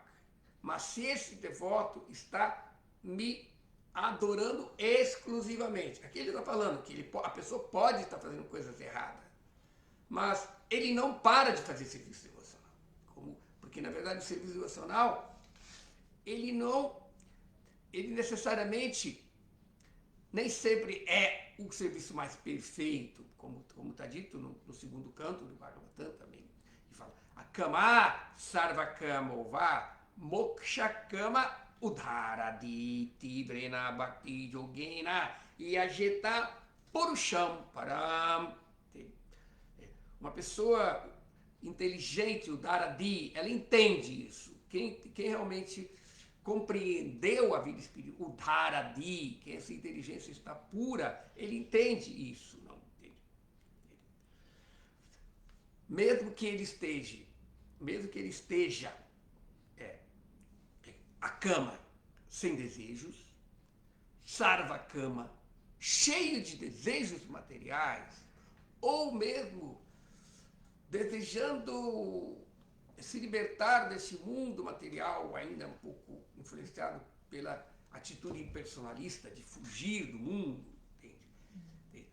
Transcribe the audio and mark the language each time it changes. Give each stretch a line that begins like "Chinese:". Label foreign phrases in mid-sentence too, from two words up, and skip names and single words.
Portuguese: mas se esse devoto está me adorando exclusivamente, aqui ele está falando que a pessoa pode estar fazendo coisas erradas, mas ele não para de fazer serviço devocional, porque na verdade o serviço devocional ele necessariamente nem sempre é o serviço mais perfeito, como está dito no segundo canto do Bhagavatam também. Ele fala,
Sanskrit: Akama sarvakama ova moksha kama udharaditi vrena bhakti yogena yajeta purusham param.
Portuguese: Uma pessoa inteligente, o Dharadi, ela entende isso. Quem realmente compreendeu a vida espiritual, o Dharadi, que essa inteligência está pura, ele entende isso, não entende? Mesmo que ele esteja a cama sem desejos,
Sanskrit: sarva cama,
Portuguese: cheio de desejos materiais, ou mesmo desejando se libertar desse mundo material ainda um pouco influenciado pela atitude impersonalista de fugir do mundo, entende?